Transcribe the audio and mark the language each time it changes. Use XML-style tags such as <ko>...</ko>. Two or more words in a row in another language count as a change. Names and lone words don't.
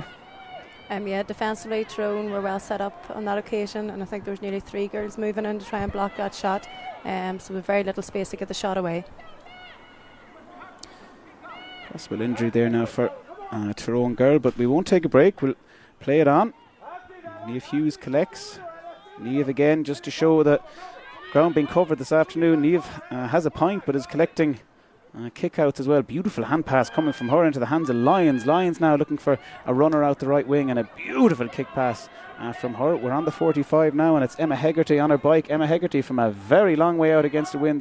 <en>Defensively, Tyrone were well set up on that occasion, and I think there was nearly 3 girls moving in to try and block that shot, so with very little space to get the shot away. Possible injury there now for Tyrone girl, but we won't take a break. We'll play it on. Niamh Hughes collects. Niamh again, just to show that ground being covered this afternoon. Niamh has a point, but is collecting kick outs as well. Beautiful hand pass coming from her into the hands of Lyons. Lyons now looking for a runner out the right wing, and a beautiful kick pass from her. We're on the 45 now, and it's Emma Hegarty on her bike. Emma Hegarty from a very long way out against the wind.</en>